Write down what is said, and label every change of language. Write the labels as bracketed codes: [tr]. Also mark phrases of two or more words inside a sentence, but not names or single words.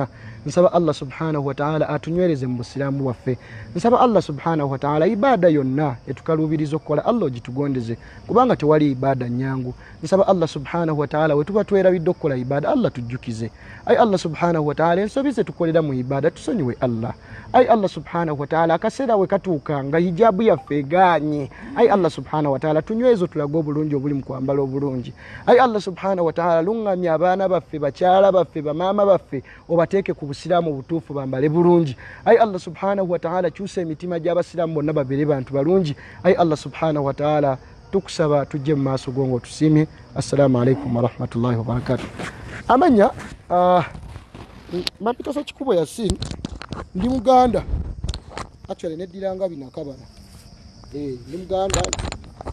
[lg] Nsaba Allah [ar] سبحانه وتعالى [lg] atunywereze mu busiraamu bwaffe. Nsaba Allah [ar] سبحانه وتعالى [lg] ibaada yonna etukaluubiriza okukola Allah ogitugondeze kubanga tewali ibaada nnyangu. Nsaba Allah [ar] سبحانه وتعالى [lg] we tuba twerabidde okukola ibaada Allah tujjukize. Ay Allah [ar] سبحانه وتعالى [lg] ensobi ze tukolera mu ibaada tusonyiwe Allah. Ay Allah [ar] سبحانه وتعالى [lg] akaseera we katuuka nga hijabu yaffe egaanye. Ay Allah [ar] سبحانه وتعالى [lg] tunyweze tulaga obulungi obuli mu kwambala obulungi. Ay Allah [ar] سبحانه وتعالى [lg] lungamya abaana baffe bakyala baffe bamaama baffe obateeke ku busiraamu butuufu bambale bulungi. Ay Allah [ar] سبحانه وتعالى [lg] kyusa emitima gy'abasiraamu bonna babeere bantu balungi. Ay Allah [ar] سبحانه وتعالى [lg] tukusaba tujje mu maaso go ng'otusiimye. [ar] السلام عليكم ورحمة الله وبركاته. [lg] Amanya mapita Ssekikubo Yasin ndi Muganda. Actually neddiranga binakabala. Ndi Muganda.